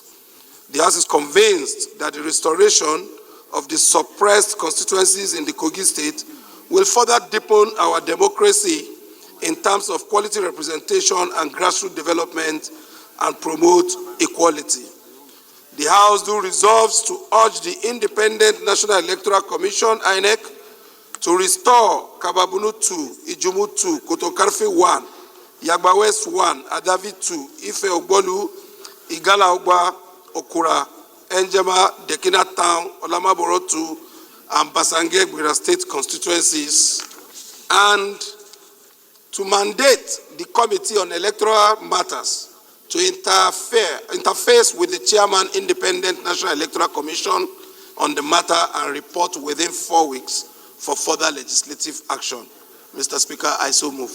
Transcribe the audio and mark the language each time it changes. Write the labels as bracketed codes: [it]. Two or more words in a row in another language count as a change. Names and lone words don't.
[en] The House is convinced that the restoration of the suppressed constituencies in the Kogi State will further deepen our democracy in terms of quality representation and grassroots development and promote equality. The House resolves to urge the Independent National Electoral Commission, INEC, to restore Kababunu 2, Ijumu 2, Kotokarfe 1, Yagba West 1, Adavi 2, Ife Ogbolu, Igala Ogba, Okura, Enjema, Dekina Town, Olamaboro 2, and Basange Gwira State constituencies, and to mandate the Committee on Electoral Matters to interface with the Chairman, Independent National Electoral Commission on the matter and report within 4 weeks for further legislative action. Mr. Speaker, I so move.